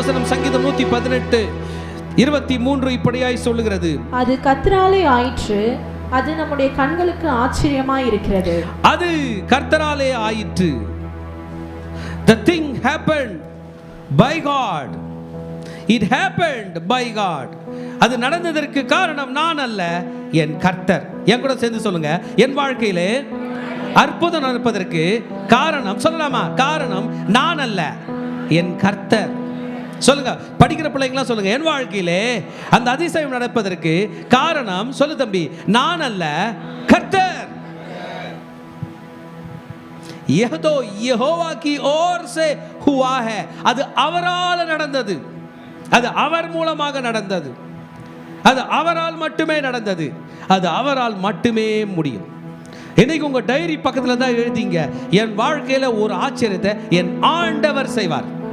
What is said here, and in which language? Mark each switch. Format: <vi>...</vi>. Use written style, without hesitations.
<ta>சங்கீதம் 118:23 இப்படியாய் சொல்லுகிறது, அது கர்த்தராலே ஆயிற்று, அது நம்முடைய கண்களுக்கு ஆச்சரியமாய் இருக்கிறது. அது கர்த்தராலே ஆயிற்று.</ta> <en>The thing happened by God. It happened by God.</en> <ta>அது நடந்ததற்கு காரணம் நான் அல்ல, என் கர்த்தர். என் கூட சேர்ந்து சொல்லுங்க, என் வாழ்க்கையிலே அற்புதம் நடப்பதற்கு காரணம், சொல்லலாமா? காரணம் நான் அல்ல, என் கர்த்தர். சொல்லுங்க, படிக்கிற பிள்ளைங்களாம் சொல்லுங்க, என் வாழ்க்கையிலே அந்த அதிசயம் நடப்பதற்கு காரணம், சொல்லு தம்பி, நான் அல்ல, கர்த்தர்.</ta> <hi>यह तो यहोवा की ओर से हुआ है.</hi> <ta>அது அவரால் நடந்தது, அது அவர் மூலமாக நடந்தது, அது அவரால் மட்டுமே நடந்தது, அது அவரால் மட்டுமே முடியும். இன்னைக்கு உங்க டைரி பக்கத்துல தான் எழுதிங்க, என் வாழ்க்கையில ஒரு ஆச்சரியத்தை என் ஆண்டவர் செய்வார்.</ta>